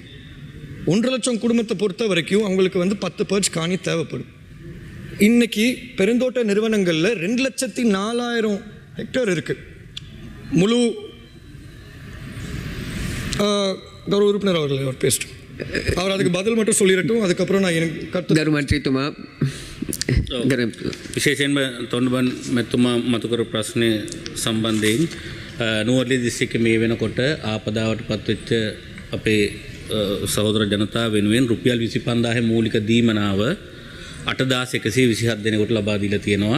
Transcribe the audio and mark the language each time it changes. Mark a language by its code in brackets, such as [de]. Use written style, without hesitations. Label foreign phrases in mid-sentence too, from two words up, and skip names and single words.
[ta] 1.5 லட்சம் குடும்பத்தை பொறுத்த வரைக்கும் அவங்களுக்கு வந்து 10 பர்ச் காணி தேவைப்படும். இன்றைக்கி பெருந்தோட்ட நிறுவனங்களில் 2,04,000 ஹெக்டேர் இருக்குது. முழு ஒரு உறுப்பினர் அவர் பேசிட்டு அவர் அதுக்கு பதில் மட்டும் சொல்லிடட்டும், அதுக்கப்புறம் நான் எனக்கு [si] කරුමන්ත්‍රීතුමා විශේෂයෙන්ම තොන්ඩුබන් මැතිතුමා මතු කර ප්‍රශ්නය සම්බන්ධයෙන් නුවරඑළිය දිස්ත්‍රික්කයේ මේ වෙනකොට ආපදාවට පත්වෙච්ච අපේ සහෝදර ජනතාව වෙනුවෙන් රුපියල් 25,000 මූලික දීමනාව 8,127 දෙනෙකුට ලබා දීලා තියෙනවා.